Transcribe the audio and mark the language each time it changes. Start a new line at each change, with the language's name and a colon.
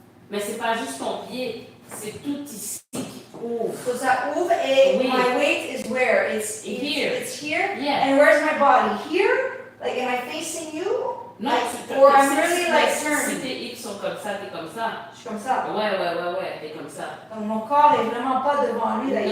French: Mais c'est pas juste ton pied, c'est tout ici qui ouvre. So ça ouvre et Oui.
English: my weight is where? It's Here. It's here? Yeah. And where's my body? Here? Like, am I facing you?
French: Non,
English: Like, or I'm really like
French: si
English: turned.
French: tes hips sont comme ça, t'es comme ça. Je suis comme ça. Ouais, t'es comme ça. Donc mon corps est vraiment pas devant lui. Là, il est